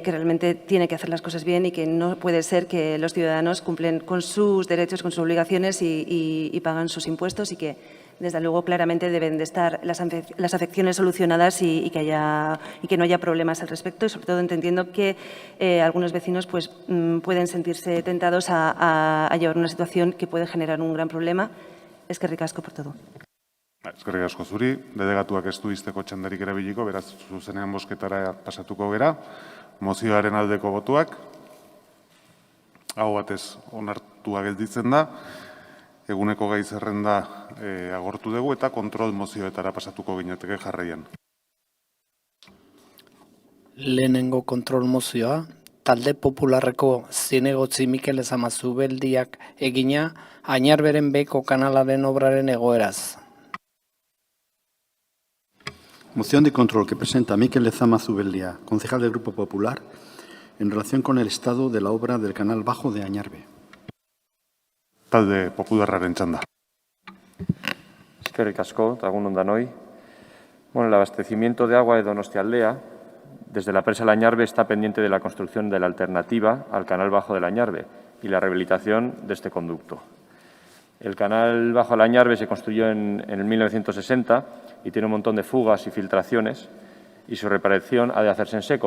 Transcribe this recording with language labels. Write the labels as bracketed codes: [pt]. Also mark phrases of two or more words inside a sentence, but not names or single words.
[es] realmente tiene que hacer las cosas bien y que no puede ser que los ciudadanos cumplen con sus derechos, con sus obligaciones y pagan sus impuestos, y que, desde luego, claramente deben de estar las afecciones solucionadas y que no haya problemas al respecto, y sobre todo entendiendo que algunos vecinos pues, pueden sentirse tentados a llevar una situación que puede generar un gran problema. [eu] Eskerrik asko [es] por todo. [eu] Eskerrik asko zuri, delegatuak ez du izteko txandarik erabiliko, beraz zuzenean bozketara pasatuko gera. Mozioaren aldeko botuak, hau batez onartua gelditzen da, eguneko gai zerrenda agortu dugu eta kontrol mozioetara pasatuko ginateke jarraian. Lehenengo kontrol mozioa, talde popularreko zinegotzi Mikel Zamazubeldiak egina Añarberen beheko kanalaren obraren egoeraz. [es] Moción de control que presenta Mikel Lezama Zubeldia, concejal del Grupo Popular, en relación con el estado de la obra del canal bajo de Añarbe. [eu] Talde popularraren txanda. Eskerrik asko, eta egun on danoi. [es] Bueno, el abastecimiento de agua de Donostialdea, desde la presa del Añarbe, está pendiente de la construcción de la alternativa al canal bajo del Añarbe y la rehabilitación de este conducto. El canal bajo del Añarbe se construyó en el 1960 y tiene un montón de fugas y filtraciones, y su reparación ha de hacerse en seco.